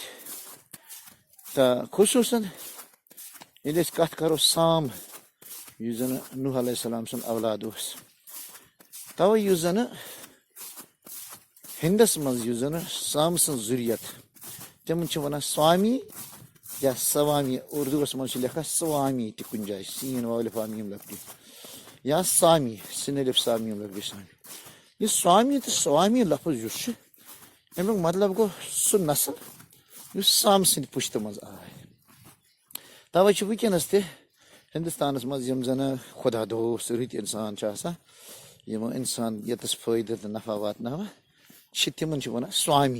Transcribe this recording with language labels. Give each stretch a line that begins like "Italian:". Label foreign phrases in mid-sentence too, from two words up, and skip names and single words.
Kashmiri: تہٕ خصوٗصن ییٚلہِ أسۍ کتھ کرو سام یُس زن نوح علیہ السلام سُنٛد اولاد اوس, توے یُس زنہٕ ہندس منٛز یُس زنہٕ سام سٕنٛز ذُریت تِمن چھِ ونان سوامی یا سوامی, اردوٗوس منٛز چھِ لیکھان سوامی تہِ کُنہِ جایہِ, سین والف میم لفظی, یا سامی سِن الف سا میم لفظی سامی. یہِ سوامی تہٕ سوامی لفظ یُس چھُ امیُک مطلب گوٚو سُہ نسل یُس سام سٕنٛدِ پُشتہٕ منٛز آے. توے چھِ وٕنکیٚنس تہِ ہندوستانس منٛز یِم زن خۄدا دوس رٕتۍ انسان چھِ آسان, یِمو انسان ییٚتس فٲیدٕ تہٕ نفع واتناوان چھِ, تِمن چھِ ونان سوامی.